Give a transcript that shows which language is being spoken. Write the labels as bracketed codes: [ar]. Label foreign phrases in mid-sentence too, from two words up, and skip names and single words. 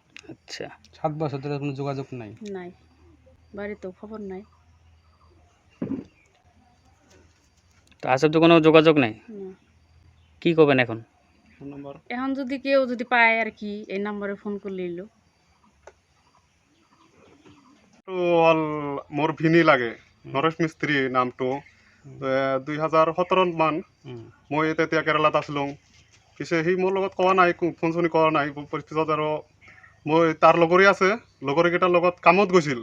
[bn] আচ্ছা, 7 বছর ধরে কোনো যোগাযোগ নাই? নাই, বাড়িতেও খবর নাই। তো আসলে তো কোনো যোগাযোগ নাই, না। কি করবেন এখন? এখন যদি কেউ যদি পায় আর কি এই নম্বরে ফোন করলে এলো। [as] মোৰ ভিনি লাগে নৰেশ মিস্ত্ৰী নামটো। 2017 মান মই তেতিয়া কেৰালাত আছিলোঁ। পিছে সি মোৰ লগত কোৱা নাই, ফোন চোন কৰা নাই। পিছত আৰু মই তাৰ লগৰী আছে, লগৰীকেইটাৰ লগত কামত গৈছিল।